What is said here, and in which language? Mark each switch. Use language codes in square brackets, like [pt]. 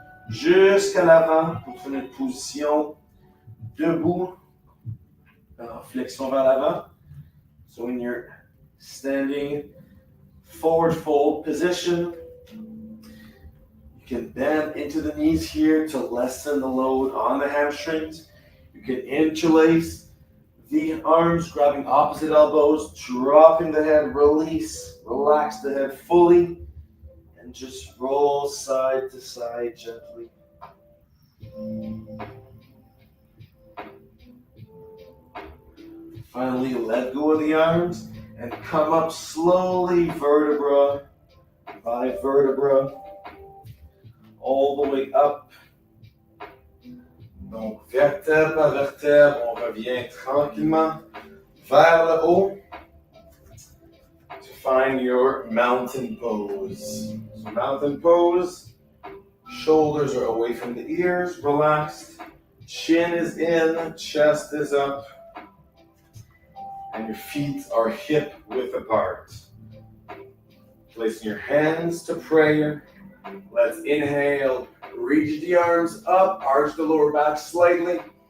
[fr] jusqu'à l'avant pour trouver une position debout, en flexion vers l'avant. [en] So when you're standing forward fold position, you can bend into the knees here to lessen the load on the hamstrings. You can interlace the arms, grabbing opposite elbows, dropping the head, release, relax the head fully, and just roll side to side gently. Finally, let go of the arms and come up slowly, vertebra by vertebra, all the way up. [fr] Donc, vertèbre par vertèbre, on revient tranquillement vers le haut [en] to find your mountain pose. So, mountain pose, shoulders are away from the ears, relaxed, chin is in, chest is up, and your feet are hip width apart. Placing your hands to prayer. Let's inhale, reach the arms up, arch the lower back slightly.